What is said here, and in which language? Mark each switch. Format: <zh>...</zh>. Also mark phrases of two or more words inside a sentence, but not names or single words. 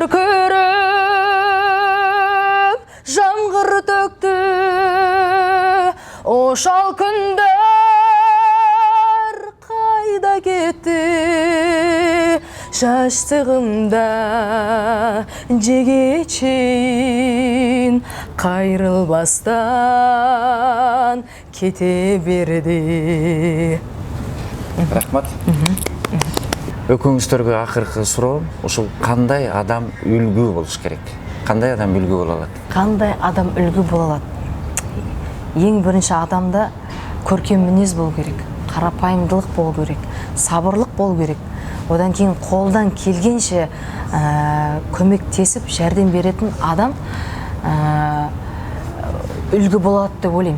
<ky>көркөрөп жамгыр төктү, ошол күндөр кайда кетти, жаштыгымда жеге чейин кайрылбастан кете берди. Рахмат. Өкүңүздөргө акыркы суроо, ушул кандай адам үлгү болуш керек? Кандай адам үлгү боло алат? Кандай адам үлгү боло алат?</ky> <kk>Ең бірінші адамда көркем мінез болу керек, қарапайымдылық болу керек, сабырлық болу керек. Одан кейін қолдан келгенше көмектесіп жәрдем беретін адам үлгі болады деп ойлаймын.</kk>